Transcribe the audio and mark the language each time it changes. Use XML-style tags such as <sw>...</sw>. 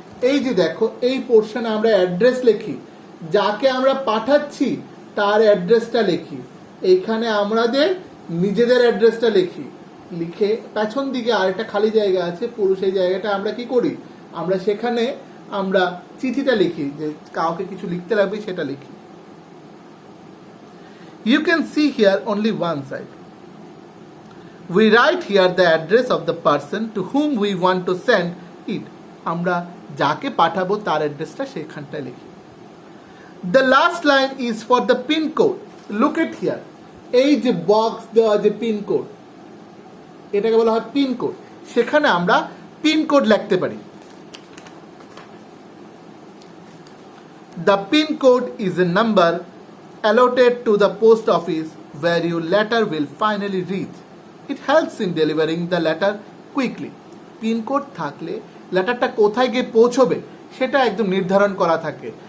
<bn>এই যে দেখো এই পোর্শনে আমরা অ্যাড্রেস লিখি, যাকে আমরা পাঠাচ্ছি তার অ্যাড্রেসটা লিখি, এইখানে আমাদের নিজেদের অ্যাড্রেসটা লিখি, লিখে পেছন দিকে আরেকটা খালি জায়গা আছে, পুরো সেই জায়গাটা আমরা কি করি, আমরা সেখানে আমরা চিঠিটা লিখি, যে কাউকে কিছু লিখতে লাগবে সেটা লিখি।</bn> <en>You can see here only one side. We write here the address of the person to whom we want to send it.</en> <bn>আমরা যাকে পাঠাবো তার অ্যাড্রেসটা সেখানটায় লিখি।</bn> <en>The last line is for the pin code. Look at here.</en> <bn>এই যে box দেওয়া যে পিন কোড, এটাকে বলা হয় পিন কোড। সেখানে আমরা পিন কোড লিখতে পারি।</bn> <en>The pin code is a number allotted to the post office where your letter will finally reach. It helps in delivering the letter quickly.</en> <bn>Pin code থাকলে লেটারটা কোথায় গিয়ে পৌঁছবে সেটা একদম নির্ধারণ করা থাকে।</bn>